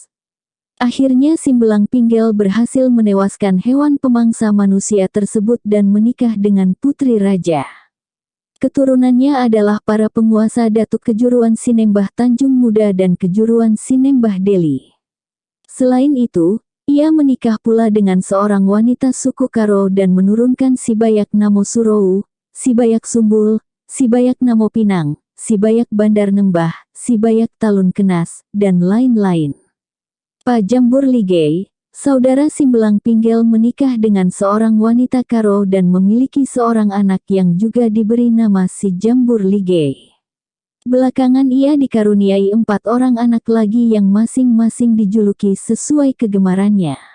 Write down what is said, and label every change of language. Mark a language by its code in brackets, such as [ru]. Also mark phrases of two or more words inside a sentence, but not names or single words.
[id] Akhirnya Simbelang Pinggel berhasil menewaskan hewan pemangsa manusia tersebut dan menikah dengan putri raja. Keturunannya adalah para penguasa Datuk Kejuruan Sinembah Tanjung Muda dan Kejuruan Sinembah Deli. Selain itu, ia menikah pula dengan seorang wanita suku Karo dan menurunkan Sibayak Namo Surou, Sibayak Sumbul, Sibayak Namo Pinang, Sibayak Bandar Nembah, Sibayak Talun Kenas, dan lain-lain. Pajambur Ligei, saudara Simbelang Pinggel menikah dengan seorang wanita Karo dan memiliki seorang anak yang juga diberi nama Si Jambur Ligei. Belakangan ia dikaruniai 4 orang anak lagi yang masing-masing dijuluki sesuai kegemarannya.